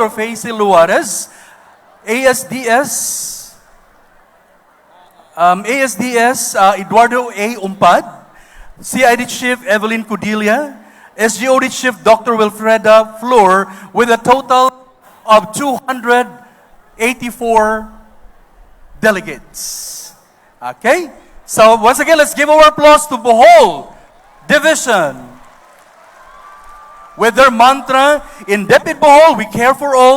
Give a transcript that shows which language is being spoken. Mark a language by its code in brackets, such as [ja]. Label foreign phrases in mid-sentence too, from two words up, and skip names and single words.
[en] 𝐿 Juarez, ASDS Eduardo A. Umpad, CID Chief Evelyn Cudilla, SGOD Chief Dr. Wilfreda Flor, with a total of 284 delegates. Okay? So once again, let's give our applause to Bohol Division. With their mantra, in DepEd Bohol, we care for all.